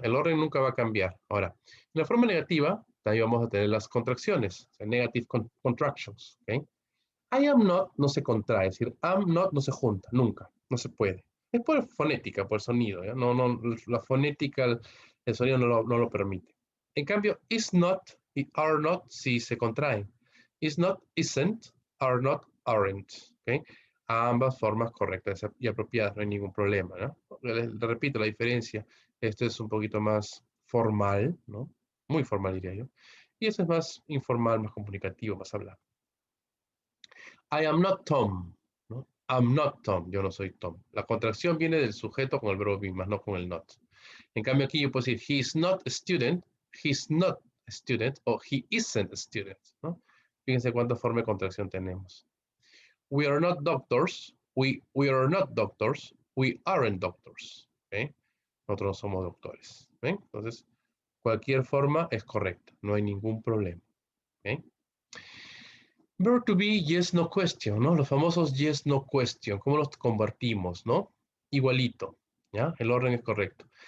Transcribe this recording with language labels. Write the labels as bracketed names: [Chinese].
[Spanish] El orden nunca va a cambiar. Ahora, en la forma negativa, también vamos a tener las contracciones, o sea, [English] negative contractions, [Spanish] ¿ok? [English] I am not [Spanish] no se contrae, es decir, am not no se junta, nunca, no se puede. Es por fonética, por sonido, ¿ya? No, la fonética, el sonido no lo permite. En cambio, is not y are not sí se contraen. [English] Is not, isn't, are not, aren't. ¿Okay? [Spanish] Ambas formas correctas y apropiadas, no hay ningún problema, ¿no? Les repito la diferencia. Esto es un poquito más formal, ¿no? Muy formal diría yo. Y eso es más informal, más comunicativo, más hablado. [English] I am not Tom, [Spanish] ¿no? [English] I'm not Tom, [Spanish] yo no soy Tom. La contracción viene del sujeto con el verbo be, más no con el not. En cambio aquí yo puedo decir, [English] he's not a student, [Spanish] he's not a student, o [English] he isn't a student, [Spanish] ¿no? Fíjense cuántas formas de contracción tenemos. [English] We are not doctors, we are not doctors, we aren't doctors, [Spanish] ¿okay? Nosotros no somos doctores, ¿ven? Entonces, cualquier forma es correcta, no hay ningún problema, ¿okay? [English] Verb to be, yes, no question, ¿no? [Spanish] Los famosos [English] yes, no question. [Spanish] ¿Cómo los convertimos, no? Igualito, ¿ya? El orden es correcto.